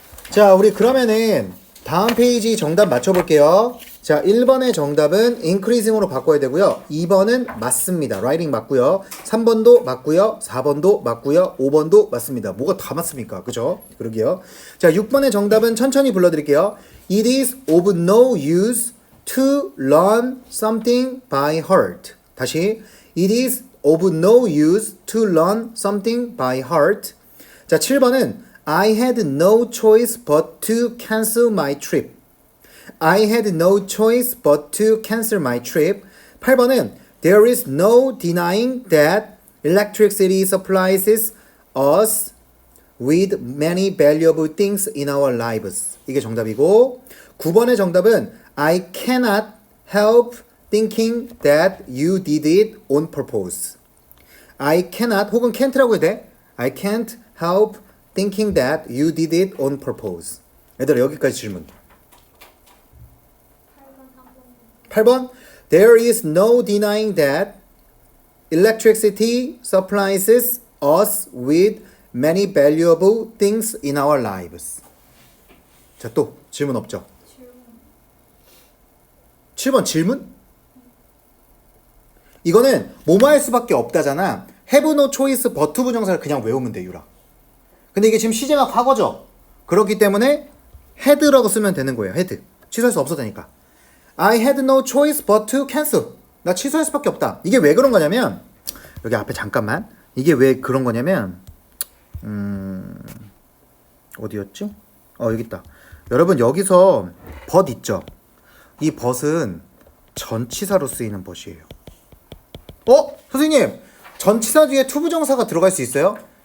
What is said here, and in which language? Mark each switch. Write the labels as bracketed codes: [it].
[ko] 자, 우리 그러면은 다음 페이지 정답 맞춰볼게요. 자, 1번의 정답은 increasing으로 바꿔야 되고요. 2번은 맞습니다. writing 맞고요. 3번도 맞고요. 4번도 맞고요. 5번도 맞습니다. 뭐가 다 맞습니까? 그죠? 그러게요. 자, 6번의 정답은 천천히 불러드릴게요. [en] It is of no use to learn something by heart. [ko] 다시. [en] It is of no use to learn something by heart. [ko] 자, 7번은 [en] I had no choice but to cancel my trip. I had no choice but to cancel my trip. [ko] 8번은 [en] There is no denying that electricity supplies us with many valuable things in our lives. [ko] 이게 정답이고 9번의 정답은 [en] I cannot help thinking that you did it on purpose. I cannot [ko] 혹은 can't라고 해도 돼. [en] I can't help thinking that you did it on purpose. [ko] 얘들아 여기까지 질문. [en] 8번 There is no denying that electricity supplies us with many valuable things in our lives. [ko] 자, 또 질문 없죠? 7번 질문? 이거는 뭐뭐 할 수밖에 없다잖아. [en] have no choice but [ko] 부정사를 그냥 외우면 돼, 유라. 근데 이게 지금 시제가 과거죠. 그렇기 때문에 had라고 쓰면 되는 거예요. had. 취소할 수 없어도 되니까. [en] I had no choice but to cancel. [ko] 나 취소할 수밖에 없다. 이게 왜 그런 거냐면 여기 앞에 잠깐만. 이게 왜 그런 거냐면 어디였지? 여기 있다. 여러분 여기서 but 있죠? 이 but은 전치사로 쓰이는 but이에요. 선생님! 전치사 뒤에 투부정사가 들어갈 수 있어요?